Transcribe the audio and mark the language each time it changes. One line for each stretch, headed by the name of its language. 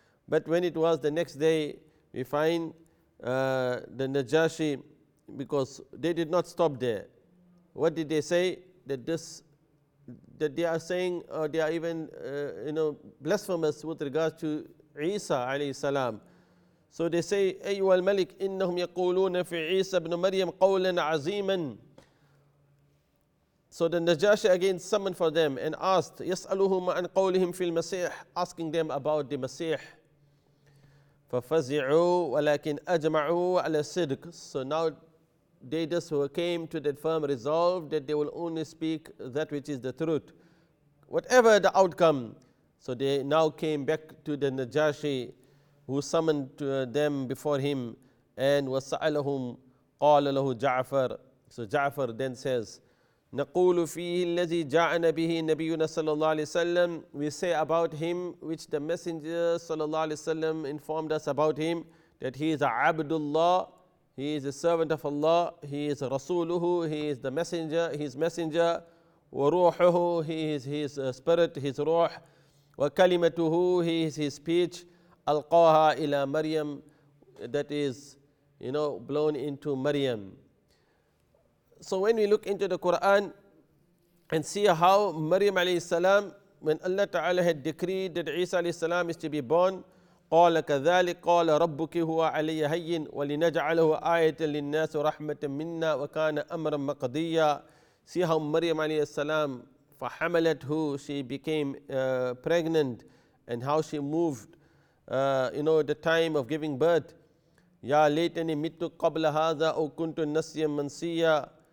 English: But when it was the next day, we find the Najashi, because they did not stop there. What did they say? That they are saying, they are even blasphemous with regards to Isa alayhi salam. So they say,
Arabic: أيها الملك إنهم يقولون في عيسى ابن مريم قولا عظيما.
English: So the Najashi again summoned for them and asked,
Arabic: يسألهم عن قولهم في المسيح,
English: asking them about the Masih.
Arabic: ففزعوا ولكن أجمعوا على الصدق.
English: So now they just came to that firm resolve that they will only speak that which is the truth, whatever the outcome. So they now came back to the Najashi, who summoned them before him, and
Arabic: وَسَأَلَهُمْ قَالَ لَهُ جَعْفَرُ.
English: So Ja'far then says,
Arabic: نَقُولُ فِيهِ الَّذِي جَاءَنَا بِهِ نَبِيُّنَا صَلَّى اللَّهُ عَلَيْهِ وَسَلَّمَ.
English: We say about him, which the Messenger sallallahu alaihi wasallam informed us about him, that he is a Abdullah, he is a servant of Allah, he is a Rasuluhu, he is the messenger, his messenger, وَرُوحُهُ, he is his spirit, his ruh, وَكَلِمَتُهُ, he is his speech,
Arabic: أَلْقَاهَا إِلَى
English: Maryam, that is, blown into Maryam. So when we look into the Quran and see how Maryam alayhi salam, when Allah Ta'ala had decreed that Isa alayhi salam is to be born,
Arabic: قال كذلك قال ربك هو علي هين ولنجعله آية للناس ورحمة منا وكان أمرا مقضيا.
English: See how Maryam alayhi salam, فحملته, she became pregnant, and how she moved, the time of giving birth.
Arabic: يا ليتني مت قبل هذا أو كنت نسيا منسيا.